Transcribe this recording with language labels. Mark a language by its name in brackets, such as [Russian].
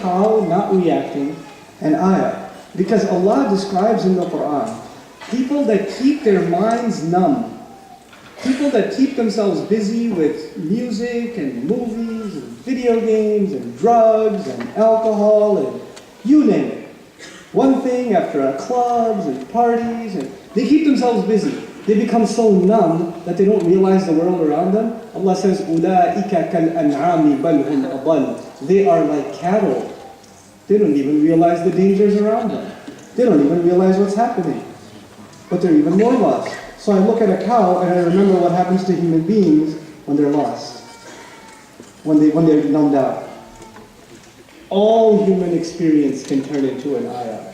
[English] How not reacting an ayah? Because Allah describes in the Quran people that keep their minds numb, people that keep themselves busy with music and movies and video games and drugs and alcohol and you name it. One thing after clubs and parties, and they keep themselves busy. They become so numb that they don't realize the world around them. Allah says, [Arabic] أُولَٰئِكَ كَالْأَنْعَامِ بَلْ هُمْ أَضَلُّ. [English] They are like cattle. They don't even realize the dangers around them. They don't even realize what's happening. But they're even more lost. So I look at a cow and I remember what happens to human beings when they're lost. When they're numbed out. All human experience can turn into an ayah.